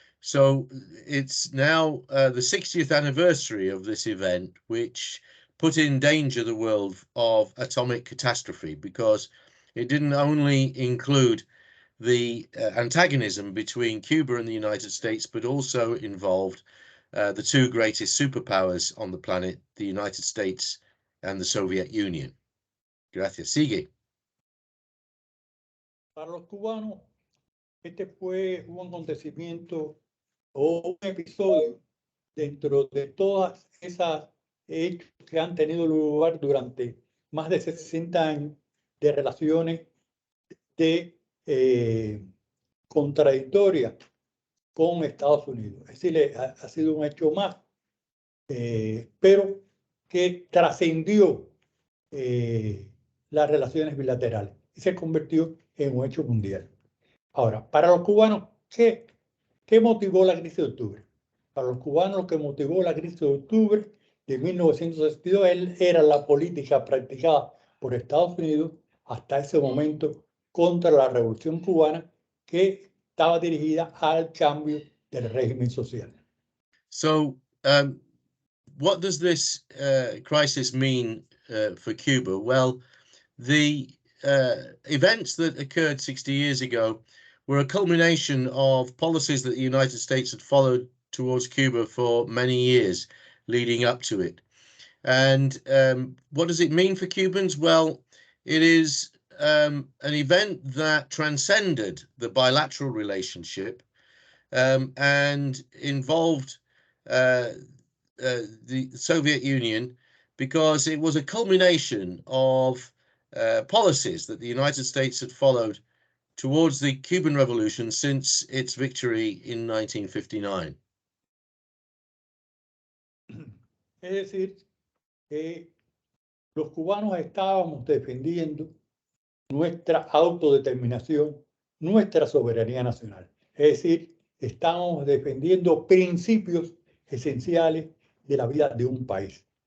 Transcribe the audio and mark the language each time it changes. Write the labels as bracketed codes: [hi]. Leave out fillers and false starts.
[en] So it's now the 60th anniversary of this event, which put in danger the world of atomic catastrophe, because it didn't only include the antagonism between Cuba and the United States, but also involved the two greatest superpowers on the planet, the United States and the Soviet Union. [es] Gracias. Sigue. Para los cubanos, este fue un acontecimiento o un episodio dentro de todas esas hechos que han tenido lugar durante más de 60 años de relaciones de contradictorias con Estados Unidos. Es decir, ha sido un hecho más, pero que trascendió las relaciones bilaterales y se convirtió en un hecho mundial. Ahora, para los cubanos, ¿qué motivó la crisis de octubre? Para los cubanos, lo que motivó la crisis de octubre de 1962 era la política practicada por Estados Unidos hasta ese momento contra la revolución cubana, que estaba dirigida al cambio del régimen social. [en] So, what does this crisis mean for Cuba? Well, the events that occurred 60 years ago were a culmination of policies that the United States had followed towards Cuba for many years leading up to it. And what does it mean for Cubans? Well, it is an event that transcended the bilateral relationship and involved the Soviet Union, because it was a culmination of policies that the United States had followed towards the Cuban Revolution since its victory in 1959. [es] Es decir, que los cubanos estábamos defendiendo nuestra autodeterminación, nuestra soberanía nacional. Es decir, estamos defendiendo principios esenciales de la vida de un país.